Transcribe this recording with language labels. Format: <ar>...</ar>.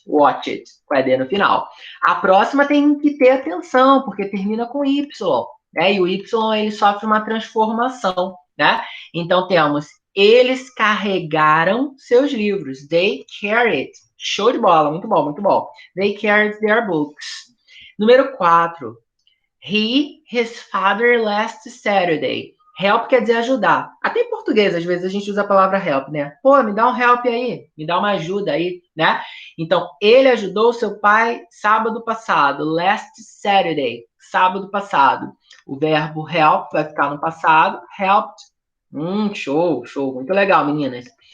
<pt>Watch it, com a D no final. A próxima tem que ter atenção, porque termina com Y. Né? E o Y ele sofre uma transformação. Né? Então, temos eles carregaram seus livros.</pt> <en>They carried.</en> <pt>Show de bola, muito bom, muito bom.</pt> <en>They carried their books. Número 4. His father last Saturday.</en> <pt>Help quer dizer ajudar. Até em português, às vezes, a gente usa a palavra help, né? Pô, me dá um help aí, me dá uma ajuda aí, né? Então, ele ajudou seu pai sábado passado.</pt> <en>Last Saturday,</en> <pt>sábado passado. O verbo help vai ficar no passado. Helped. Show, show. Muito legal, meninas.</pt>